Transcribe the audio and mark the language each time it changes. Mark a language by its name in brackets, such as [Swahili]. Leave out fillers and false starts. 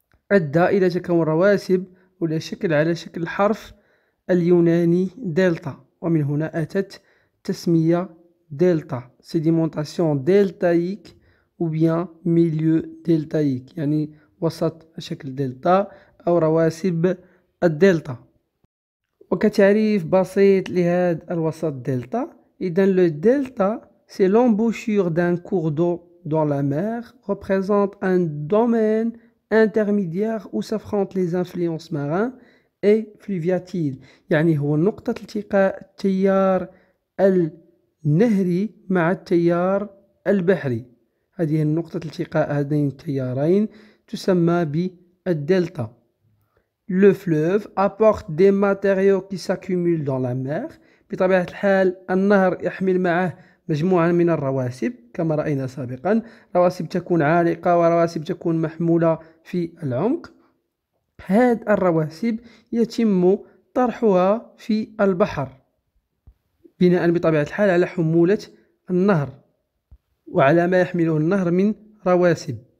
[Arabic] أدى إلى تكون رواسب ولا شكل على شكل الحرف اليوناني دلتا، ومن هنا أتت تسمية دلتا، [French] sédimentation deltaïque ou bien milieu deltaïque، [Arabic] يعني وسط شكل دلتا أو رواسب الدلتا. وكتعريف بسيط لهذا الوسط دلتا، إذن [French] le delta c'est l'embouchure d'un cours d'eau dans la mer représente un domaine intermédiaire où s'affrontent les influences marins et fluviatiles. [Arabic] يعني هو نقطة التقاء التيار النهري مع التيار البحري. هذه نقطة التقاء هذين التيارين تسمى بالدلتا. [French] Le fleuve apporte des matériaux qui s'accumulent dans la mer. [Arabic] بطبيعة الحال النهر يحمل معه مجموعة من الرواسب كما رأينا سابقا، رواسب تكون عالقة ورواسب تكون محمولة في العمق. هذه الرواسب يتم طرحها في البحر بناء بطبيعة الحال على حمولة النهر وعلى ما يحمله النهر من رواسب.